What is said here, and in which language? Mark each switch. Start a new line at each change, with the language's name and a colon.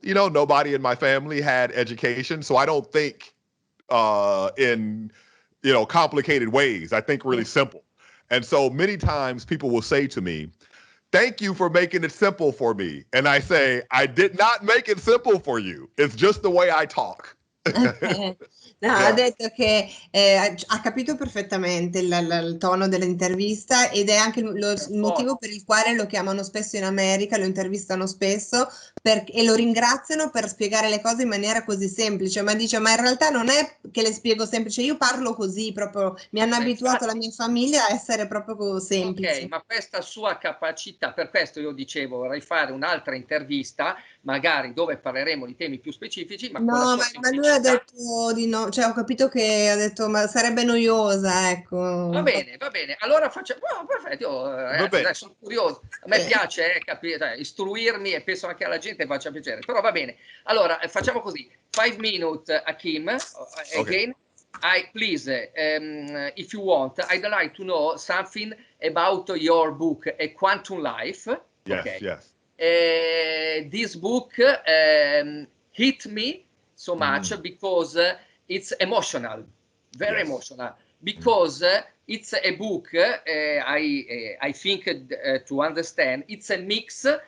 English: You know, nobody in my family had education, so I don't think in complicated ways. I think really simple. And so many times people will say to me, "Thank you for making it simple for me." And I say, "I did not make it simple for you. It's just the way I talk."
Italian: No, ha detto che ha capito perfettamente il tono dell'intervista ed è anche il motivo per il quale lo chiamano spesso in America, lo intervistano spesso e lo ringraziano per spiegare le cose in maniera così semplice, ma dice ma in realtà non è che le spiego semplice, io parlo così proprio, mi hanno abituato la mia famiglia a essere proprio semplice. Ok, ma questa sua capacità, per questo io dicevo vorrei fare un'altra intervista magari dove parleremo di temi più specifici, ma con la sua ma lui ha semplicità. detto di no, cioè ho capito che ha detto ma sarebbe noiosa, ecco. Va bene, allora facciamo, perfetto, io, ragazzi, dai, sono curioso, a me piace capire, istruirmi e penso anche alla gente faccia piacere, però va bene, allora facciamo così,
English: 5 minutes HAKEEM, again, please, if you want, I'd like to know something about your book, A Quantum Life. Yes. This book hit me so much because it's emotional, very emotional, because it's a book, I think to understand, it's a mix